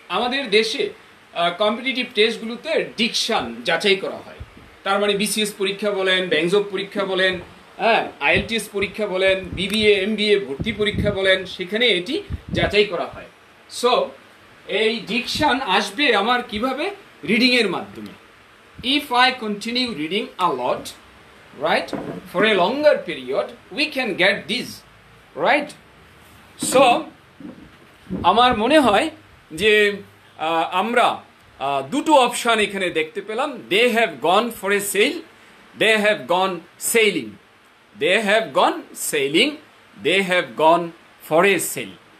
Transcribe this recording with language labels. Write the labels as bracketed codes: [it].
[bn] আমাদের দেশে competitive টেস্টগুলোতে diction যাচাই করা হয়। তার মানে বিসিএস পরীক্ষা বলেন, ব্যাংজব পরীক্ষা বলেন, হ্যাঁ আইএলটিএস পরীক্ষা বলেন, বিবিএ এমবিএ ভর্তি পরীক্ষা বলেন, সেখানে এটি যাচাই করা হয়। সো এই ডিকশন আসবে আমার কিভাবে, রিডিং এর মাধ্যমে। [en] If I continue reading a lot, right, for a longer period, we can get this, right? [bn] So আমার মনে হয় যে আমরা দুটো অপশন এখানে দেখতে পেলাম। [en] They have gone for a sale, they have gone sailing, they have gone sailing, they have gone for a sale.